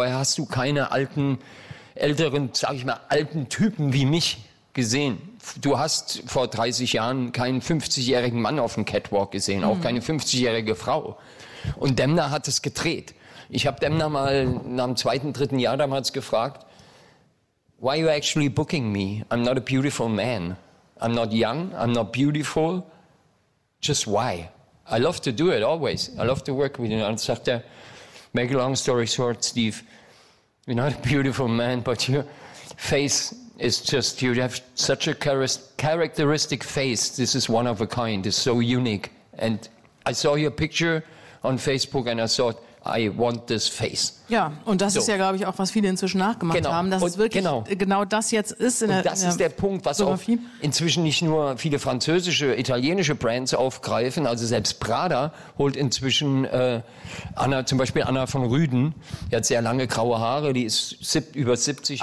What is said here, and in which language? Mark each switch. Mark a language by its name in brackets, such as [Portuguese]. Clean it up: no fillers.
[German] Vorher hast du keine alten Typen wie mich gesehen. Du hast vor 30 Jahren keinen 50-jährigen Mann auf dem Catwalk gesehen, auch keine 50-jährige Frau. Und Demna hat es gedreht. Ich habe Demna mal nach dem zweiten, dritten Jahr damals gefragt, [English] why are you actually booking me? I'm not a beautiful man. I'm not young, I'm not beautiful. Just why? I love to do it always. I love to work with you. [German] Und sagt er, [English] make a long story short, Steve, you're not a beautiful man, but your face is just, you have such a characteristic face. This is one of a kind. It's so unique. And I saw your picture on Facebook and I thought, I want this face. [German] Ja, und das ist ja, glaube ich, auch, was viele inzwischen nachgemacht genau. haben, dass und es wirklich genau. genau das jetzt ist. Das ist der Punkt, was auch inzwischen nicht nur viele französische, italienische Brands aufgreifen, also selbst Prada holt inzwischen Anna von Rüden, die hat sehr lange graue Haare, die ist über 70.